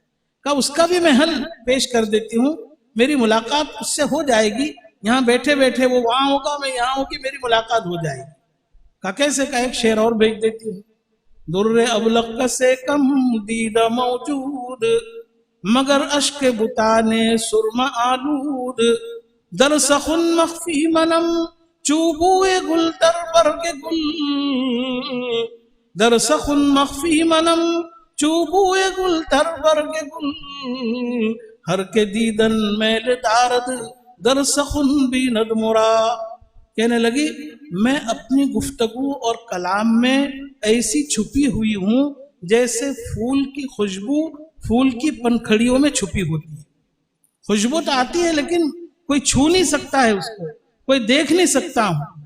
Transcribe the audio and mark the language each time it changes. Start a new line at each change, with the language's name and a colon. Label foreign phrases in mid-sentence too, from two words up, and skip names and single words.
Urdu: کہ اس کا بھی میں حل پیش کر دیتی ہوں، میری ملاقات اس سے ہو جائے گی یہاں بیٹھے بیٹھے وہ وہاں ہوگا، میں یہاں ہوں کہ میری ملاقات ہو جائے گی۔ کہا کیسے؟ کا ایک شعر اور بھیج دیتی ہوں۔
Persian: در ابلق سے کم دیدہ موجود، مگر اشک بتانے سرما آلود، در سخن مخفی منم چوبوئے گل در برگ گل، در سخن مخفی منم چوبوئے گل در برگ گل، ہر کے دیدن میل دارد در سخن بیند مرا۔
Urdu: کہنے لگی میں اپنی گفتگو اور کلام میں ایسی چھپی ہوئی ہوں جیسے پھول کی خوشبو پھول کی پنکھڑیوں میں چھپی ہوتی ہے۔ خوشبو تو آتی ہے لیکن کوئی چھو نہیں سکتا ہے اس کو، کوئی دیکھ نہیں سکتا ہوں۔